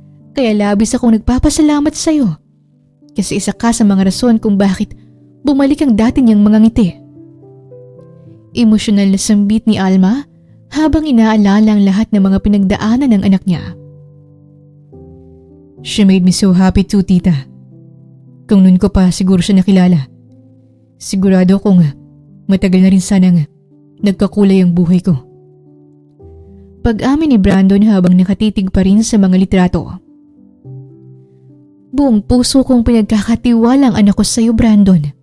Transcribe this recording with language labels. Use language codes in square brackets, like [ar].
[tl] Kaya labis akong nagpapasalamat sa iyo kasi isa ka sa mga rason kung bakit bumalik ang dati niyang mga ngiti. Emosyonal na sambit ni Alma habang inaalala ang lahat ng mga pinagdaanan ng anak niya. [en] She made me so happy too, tita. [tl] Kung noon ko pa siguro siya nakilala, sigurado kong matagal na rin sanang nagkakulay ang buhay ko. Pag-amin ni Brandon habang nakatitig pa rin sa mga litrato. Buong puso kong pinagkakatiwala ang anak ko sa iyo, Brandon.